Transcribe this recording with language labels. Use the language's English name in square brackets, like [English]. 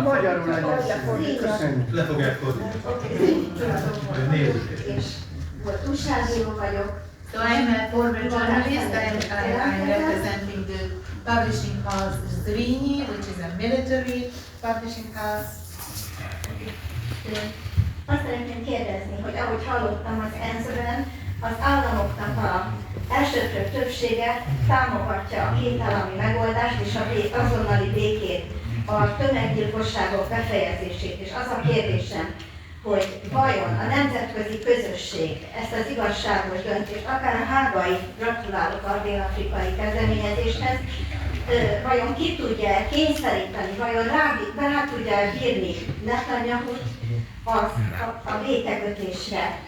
[Hungarian] Magyarul legyen szíves. Köszönjük. Le fogják fordítani. és volt újságíró vagyok. [English] So I'm a former journalist. I'm representing the publishing house Zrínyi, which is a military publishing house. [Hungarian] Azt szeretném kérdezni, hogy ahogy hallottam az ENSZ-ben, az államoknak az elsőprő többsége támogatja a kétállami megoldást és az azonnali békét, a tömeggyilkosságok befejezését. És az a kérdésem, hogy vajon a nemzetközi közösség ezt az igazságos döntést, akár a hágai, gratulálok a dél-afrikai kezdeményezéshez, vajon ki tudja kényszeríteni, vajon rá tudja bírni Netanyahut a békekötésre.